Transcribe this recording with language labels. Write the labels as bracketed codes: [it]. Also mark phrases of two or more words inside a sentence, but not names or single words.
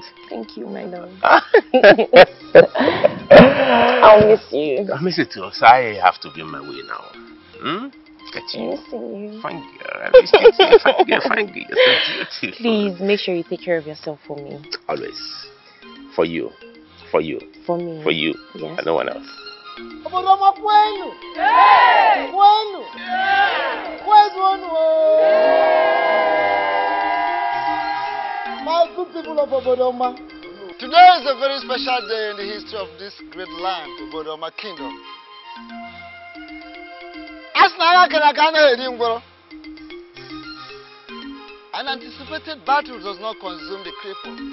[en] Thank you, my love. I'll miss you. I miss you too, so I have to be on my way now. Get you. Missing you. Fine girl. I miss you too. Fine girl, fine girl. You're so beautiful. Please make sure you take care of yourself for me. Always. For you. For you. For me. For you. Yes. And no one else. [ig] Obodoma kwenu. Kwenu. Kwenu. [en] My good people of Obodoma. Today is a very special day in the history of this great land, the Obodoma Kingdom. An anticipated battle does not consume the cripple.